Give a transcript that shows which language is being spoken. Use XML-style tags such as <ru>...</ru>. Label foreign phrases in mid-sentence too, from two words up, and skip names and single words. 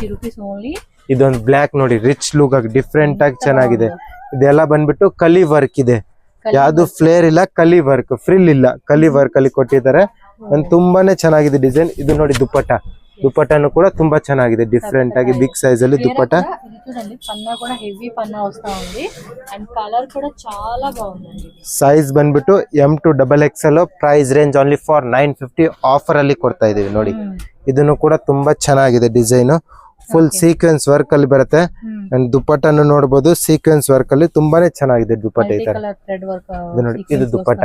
<kn>ಇದೊಂದು ಬ್ಲಾಕ್ ನೋಡಿ,</kn> <en>rich look</en> <kn>ಆಗಿ ಡಿಫ್ರೆಂಟ್ ಆಗಿ ಚೆನ್ನಾಗಿದೆ. ಇದೆಲ್ಲ ಬಂದ್ಬಿಟ್ಟು ಕಲಿ ವರ್ಕ್ ಇದೆ, ಯಾವ್ದು ಫ್ಲೇರ್ ಇಲ್ಲ, ಕಲಿ ವರ್ಕ್, ಫ್ರಿಲ್ ಇಲ್ಲ, ಕಲಿ ವರ್ಕ್ ಅಲ್ಲಿ ಕೊಟ್ಟಿದ್ದಾರೆ. ತುಂಬಾನೇ ಚೆನ್ನಾಗಿದೆ ಡಿಸೈನ್. ಇದು ನೋಡಿ ದುಪಟ್ಟ, ದುಪಟ್ಟನು ಕೂಡ ತುಂಬಾ ಚೆನ್ನಾಗಿದೆ, ಡಿಫ್ರೆಂಟ್ ಆಗಿ</kn> <en>big size</en> <kn>ಅಲ್ಲಿ ದುಪಟ್ಟ.</kn> <te>చూడండి పన్నా కూడా హెవీ పన్నా వస్తా ఉంది.</te> <en>and colour</en> <te>కూడా చాలా బాగుందండి.</te> <kn>ಸೈಜ್ ಬಂದ್ಬಿಟ್ಟು M2XXL.</kn> <en>price range only for</en> <kn>950. ಆಫರ್ ಅಲ್ಲಿ ಕೊಡ್ತಾ ಇದೀವಿ ನೋಡಿ. ಇದನ್ನು ಕೂಡ ತುಂಬಾ ಚೆನ್ನಾಗಿದೆ ಡಿಸೈನ್,</kn> <en>full sequence work</en> <kn>ಅಲ್ಲಿ ಬರುತ್ತೆ. ಅಂಡ್ ದುಪಟ್ಟನು ನೋಡಬಹುದು</kn> <en>sequence work</en> <kn>ಅಲ್ಲಿ ತುಂಬಾನೇ ಚೆನ್ನಾಗಿದೆ ದುಪಟ್ಟ. ಈ ತರ ನೋಡಿ, ಇದು ದುಪಟ್ಟ.</kn>